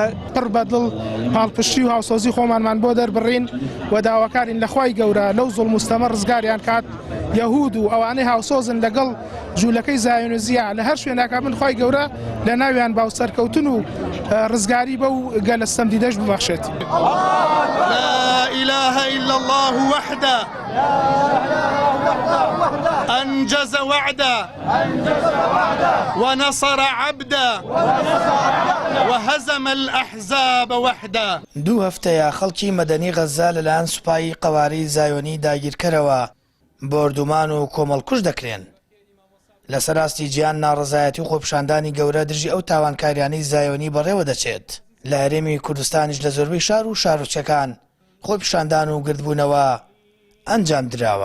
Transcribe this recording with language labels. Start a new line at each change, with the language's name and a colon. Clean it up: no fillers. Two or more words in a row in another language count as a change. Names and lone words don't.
Central Kurdish: پڕ بەدڵ پاڵپشتی و هاوسۆزی خۆمانمان بۆ دەربڕین و داواکارین لەخوای گەورە لەو زوڵم و ستەمە ڕزگاریان کات یەهود و ئەوانەی هاوسۆزن لەگەڵ جوولەکەی زایۆنیزیە لە هەر شوێناکە من خوای گەورە لە ناویان باوسەرکەوتن و ڕزگاری بەو گەلە ستەمدیدەش ببەخشێت.
Arabic: لا إله إلا الله وحده أنجز وعده ونصر عبده وهزم الأحزاب وحده.
Central Kurdish: دوو هەفتەیە خەڵکی مەدەنی غەزە لەلایەن سوپای قەواری زایۆنی داگیرکەرەوە بۆردومان و کۆمەڵکوژ دەکرێن. لەسەر راستی گیان ناڕزایەتی و خۆپیشاندانی گەورە دژی ئەو تاوانکاریانەی زایۆنی بەڕێوە دەچێت. لە هەرێمی کوردستانیش لە زۆربەی شار و شارۆچەکان خۆپیشاندان و گردبوونەوە ئەنجام دراوە.